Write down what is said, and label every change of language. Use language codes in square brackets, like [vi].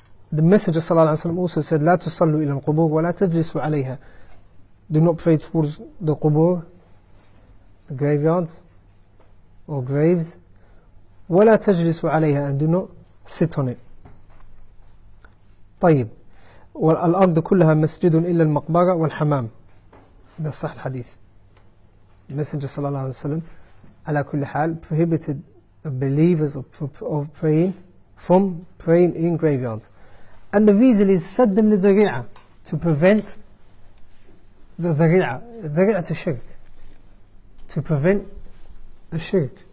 [en] The Messenger ﷺ also said, [ar] لا تصلوا إلى القبور ولا تجلسوا عليها. [en] Do not pray towards the qubur, the graveyards or graves. [ar] ولا تجلسوا عليها, [en] and do not sit on it. [ar] طيب. والأرض كلها مسجد إلا المقبرة والحمام. ده صح الحديث. [en] The Messenger ﷺ [ar] على كل حال [en] prohibited the believers of praying from praying in graveyards. And the reason is [ar] سد للذريعة, [en] to prevent the [ar] ذريعة الشرك, [en] to prevent the shirk.